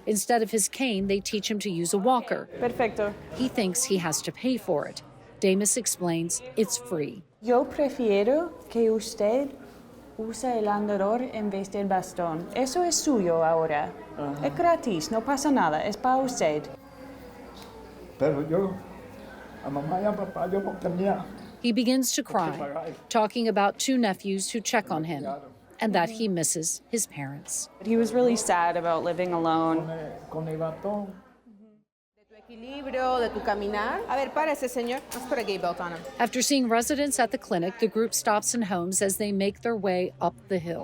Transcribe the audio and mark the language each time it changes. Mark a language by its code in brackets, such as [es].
[en] Instead of his cane, they teach him to use a walker. [es] Perfecto. [en] He thinks he has to pay for it. Damas explains it's free. [es] Yo prefiero que usted usa el andador en vez del bastón. Eso es suyo ahora. Es gratis, no pasa nada, es para usted. Pero yo, a mamá y a papá, yo no tenía. [en] He begins to cry, talking about 2 nephews who check on him and that he misses his parents. He was really sad about living alone. [es] Equilibrio, de tu caminar. A ver, párese, señor. [en] Let's put a gate belt on him. After seeing residents at the clinic, the group stops in homes as they make their way up the hill.